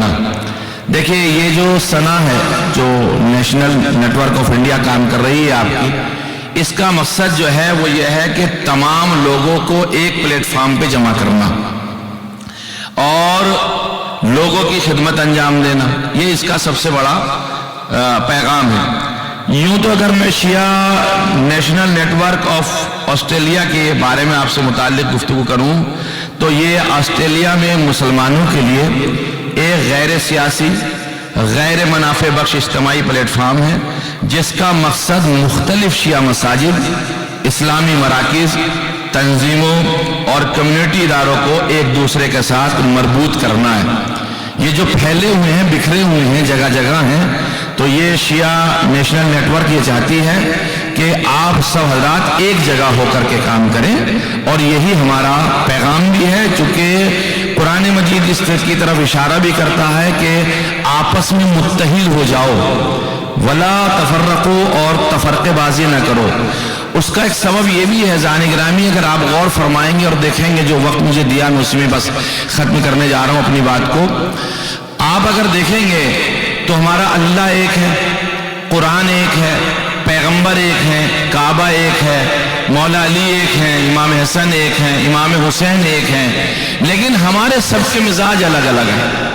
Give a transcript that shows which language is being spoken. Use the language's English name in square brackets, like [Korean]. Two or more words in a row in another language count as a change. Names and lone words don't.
[Urdu] دیکھیں یہ جو ثنا ہے جو نیشنل نیٹ ورک آف انڈیا کام کر رہی ہے آپ کی، اس کا مقصد جو ہے وہ یہ ہے کہ تمام لوگوں کو ایک پلیٹ فارم پہ جمع کرنا اور لوگوں کی خدمت انجام دینا، یہ اس کا سب سے بڑا پیغام ہے. یوں تو اگر میں شیعہ نیشنل نیٹ ورک آف آسٹریلیا کے بارے میں آپ سے متعلق گفتگو کروں تو یہ آسٹریلیا میں مسلمانوں کے لیے ایک غیر سیاسی، غیر منافع بخش اجتماعی پلیٹ فارم ہے، جس کا مقصد مختلف شیعہ مساجد، اسلامی مراکز، تنظیموں اور کمیونٹی اداروں کو ایک دوسرے کے ساتھ مربوط کرنا ہے. یہ جو پھیلے ہوئے ہیں، بکھرے ہوئے ہیں، جگہ جگہ ہیں، تو یہ شیعہ نیشنل نیٹ ورک یہ چاہتی ہے کہ آپ سب حضرات ایک جگہ ہو کر کے کام کریں، اور یہی ہمارا پیغام بھی ہے. چونکہ قرآن مجید اس کی طرف اشارہ بھی کرتا ہے کہ آپس میں متحد ہو جاؤ، [Arabic] ولا تفرقوا, [Urdu] اور تفرقے بازی نہ کرو. اس کا ایک سبب یہ بھی ہے زان گرامی، اگر آپ غور فرمائیں گے اور دیکھیں گے، جو وقت مجھے دیا میں اس میں بس ختم کرنے جا رہا ہوں اپنی بات کو. آپ اگر دیکھیں گے تو ہمارا اللہ ایک ہے، قرآن ایک ہے، پیغمبر ایک ہے، کعبہ ایک ہے، مولا علی ایک ہے، امام حسن ایک ہے، امام حسین ایک ہے، لیکن ہمارے سب کے مزاج الگ الگ ہیں.